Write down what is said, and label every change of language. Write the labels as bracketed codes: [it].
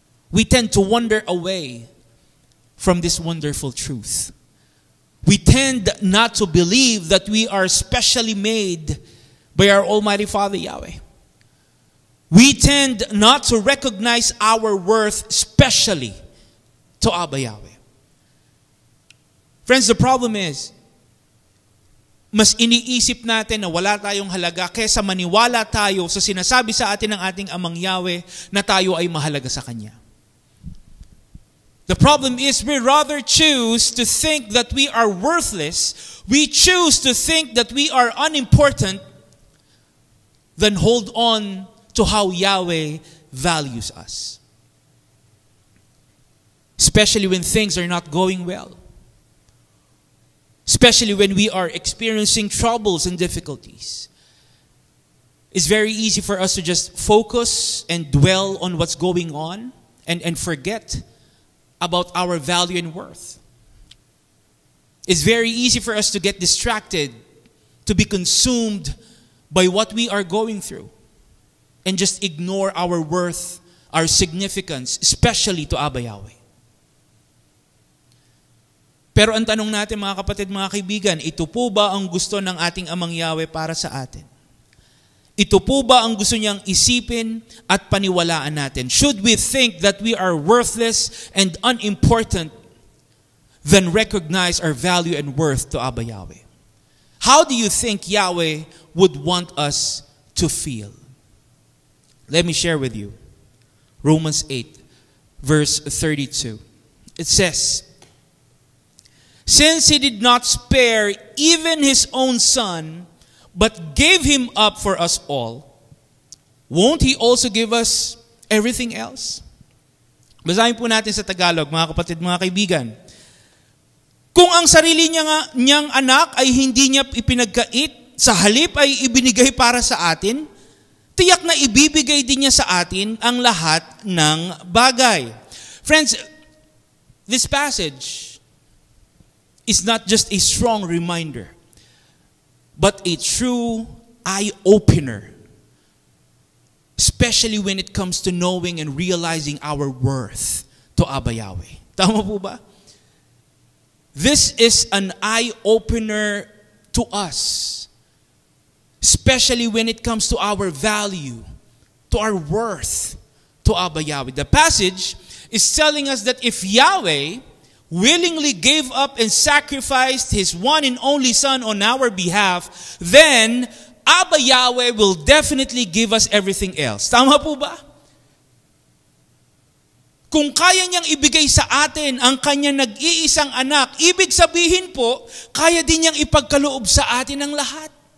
[en] We tend to wander away from this wonderful truth. We tend not to believe that we are specially made by our Almighty Father Yahweh. We tend not to recognize our worth especially to Abba Yahweh. Friends, the problem is, [tl] mas iniisip natin na wala tayong halaga kaysa maniwala tayo sa sinasabi sa atin ng ating Amang Yahweh na tayo ay mahalaga sa Kanya. [en] The problem is we rather choose to think that we are worthless, we choose to think that we are unimportant, than hold on to how Yahweh values us. Especially when things are not going well. Especially when we are experiencing troubles and difficulties. It's very easy for us to just focus and dwell on what's going on and forget about our value and worth. It's very easy for us to get distracted, to be consumed by what we are going through, and just ignore our worth, our significance, especially to Abba Yahweh. [tl] Pero ang tanong natin mga kapatid, mga kaibigan, ito po ba ang gusto ng ating Amang Yahweh para sa atin? Ito po ba ang gusto niyang isipin at paniwalaan natin? [en] Should we think that we are worthless and unimportant, then recognize our value and worth to Abba Yahweh? How do you think Yahweh would want us to feel? Let me share with you. Romans 8, verse 32. It says, since He did not spare even His own Son, but gave Him up for us all, won't He also give us everything else? [tl] Basahin po natin sa Tagalog, mga kapatid, mga kaibigan. Kung ang sarili niyang anak ay hindi niya ipinagkait, sa halip ay ibinigay para sa atin, tiyak na ibibigay din niya sa atin ang lahat ng bagay. [en] Friends, this passage is not just a strong reminder, but a true eye-opener, especially when it comes to knowing and realizing our worth to Abba Yahweh. [tl] Tama po ba? [en] This is an eye-opener to us, especially when it comes to our value, to our worth to Abba Yahweh. The passage is telling us that if Yahweh willingly gave up and sacrificed His one and only Son on our behalf, then Abba Yahweh will definitely give us everything else. [tl] Tama po ba? Kung kaya niyang ibigay sa atin ang kanyang nag-iisang anak, ibig sabihin po, kaya din niyang ipagkaloob sa atin ang lahat.